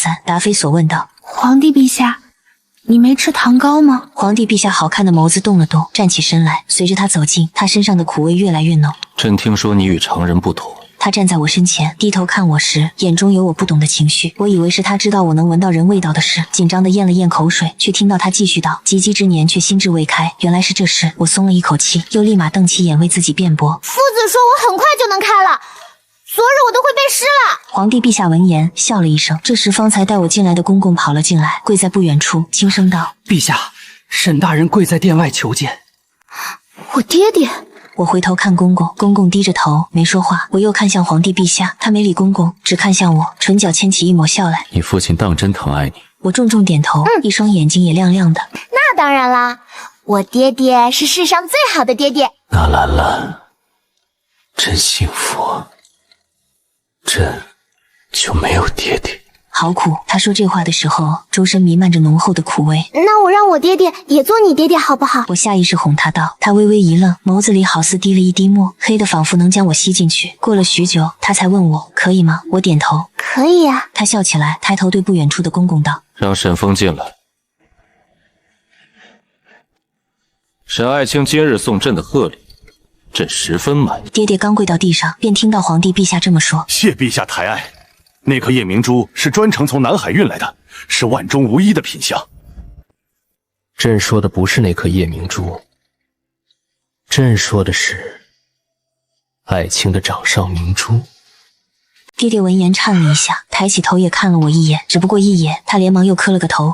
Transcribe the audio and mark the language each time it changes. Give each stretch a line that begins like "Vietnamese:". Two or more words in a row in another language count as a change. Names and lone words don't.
Chinese: 皇帝陛下，你沒吃糖糕嗎？皇帝陛下好看的眸子動了動，站起身來。隨着他走近，他身上的苦味越來越濃。朕聽說你與常人不同。他站在我身前，低頭看我時，眼中有我不懂的情緒。我以為是他知道我能聞到人味道的事，緊張地咽了咽口水，卻聽到他繼續道：“及笄之年，卻心智未開。” 原來是這事，我鬆了一口氣，又立馬瞪起眼為自己辯駁。夫子說我很快就能開了，昨日我都快被濕了。皇帝陛下聞言笑了一聲，這時方才帶我進來的公公跑了進來，跪在不遠處，輕聲道：“ 陛下，沈大人跪在殿外求見。” 我爹爹。我回头看公公，公公低着头没说話。我又看向皇帝陛下，他没理公公，只看向我，唇角牽起一抹笑來。你父親當真疼愛你？我重重點頭，一雙眼睛也亮亮的。那當然啦，我爹爹是世上最好的爹爹。那兰兰，真幸福，朕就没有爹爹。好苦。他说这話的時候，周身彌漫着濃厚的苦味。那我讓我爹爹也做你爹爹好不好？我下意識哄他道。他微微一愣，眸子裡好似滴了一滴墨，黑的仿佛能將我吸進去。過了許久，他才問我可以嗎？我點頭，可以呀。他笑起來，抬頭對不遠處的公公道：“ 讓沈風進來。沈愛卿今日送朕的賀禮，朕十分滿意。” 爹爹剛跪到地上，便聽到皇帝陛下這麼說：“ 謝陛下抬愛。那顆夜明珠是專程從南海運來的，是萬中無一的品相。” 朕說的不是那顆夜明珠，朕說的是愛卿的掌上明珠。爹爹聞言顫了一下，抬起頭也看了我一眼，只不過一眼，他連忙又磕了個頭。